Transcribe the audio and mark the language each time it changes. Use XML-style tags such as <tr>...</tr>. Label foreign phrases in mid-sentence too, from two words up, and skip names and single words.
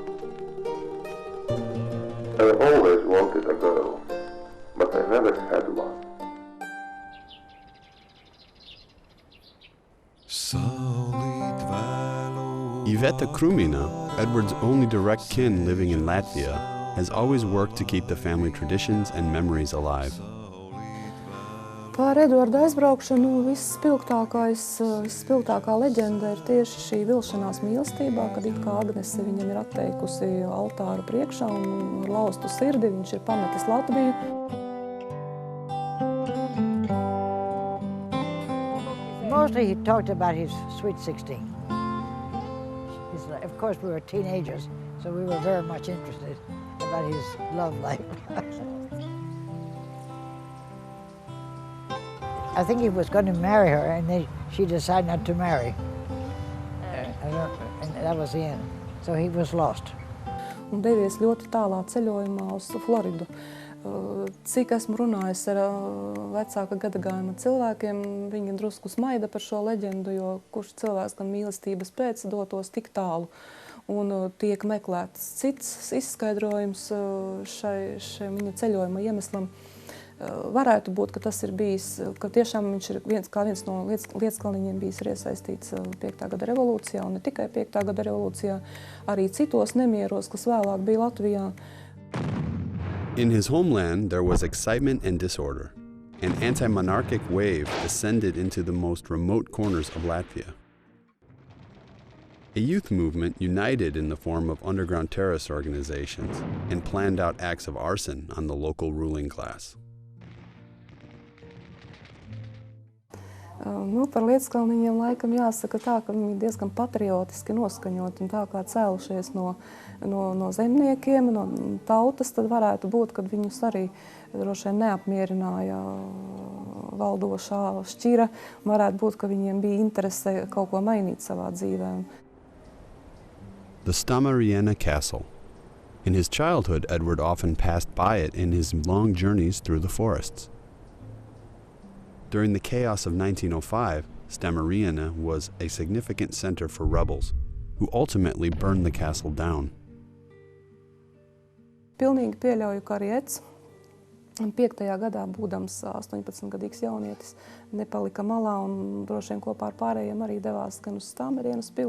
<en>I always wanted a girl, but I never had one. Iveta Krumina, Edward's only direct kin living in Latvia, has always worked to keep the family traditions and memories alive.</en> <lv>Par Edvarda aizbraukšanu visspilgtākā leģenda ir tieši šī vilšanās mīlestībā, kad it kā Agnese viņam ir atteikusi altāru priekšā un ar laustu sirdi viņš ir pametis Latviju.</lv> <en>Mostly he talked about his sweet 16. Of course, we were teenagers, so we were very much interested about his love life. I think he was going to marry her, and then she decided not to marry. And that was the end. So he was lost.</en> <lv>Un devies ļoti tālā ceļojumā uz Floridu. Cik esmu runājis ar vecāka gadagājuma cilvēkiem, viņi drusku smaida par šo leģendu, jo kurš cilvēks gan mīlestības pēc dotos tik tālu. Un tiek meklēts cits izskaidrojums šai viņa ceļojuma iemeslam. Varētu būt, ka tas ir bijis, ka tiešām viņš ir viens no Liedskaliņiem bijis iesaistīts 5. gada revolūcijā, un ne tikai 5. gada revolūcijā, arī citos nemieros, kas vēlāk bija Latvijā.</lv> <en>In his homeland, there was excitement and disorder. An anti-monarchic wave descended into the most remote corners of Latvia. A youth movement united in the form of underground terrorist organizations and planned out acts of arson on the local ruling class.</en> <lv>Par Liedskaliņiem laikam jāsaka tā, ka viņi diezgan patriotiski noskaņot un tā kā cēlušies no zemniekiem, no tautas, tad varētu būt, kad viņus arī droši vien neapmierināja valdošā šķira. Varētu būt, ka viņiem bija interese kaut ko mainīt savā dzīvē.</lv> <en>The Stamariena Castle. In his childhood, Edward often passed by it in his long journeys through the forests. During the chaos of 1905, Stamariena was a significant center for rebels, who ultimately burned the castle down.</en> <lv>pilnīgi pieļauju, ka arī Eds 5. gadā, būdams 18-gadīgs jaunietis, nepalika malā un droši vien kopā ar pārējiem arī devās gan uz Stāmerienas pili.</lv>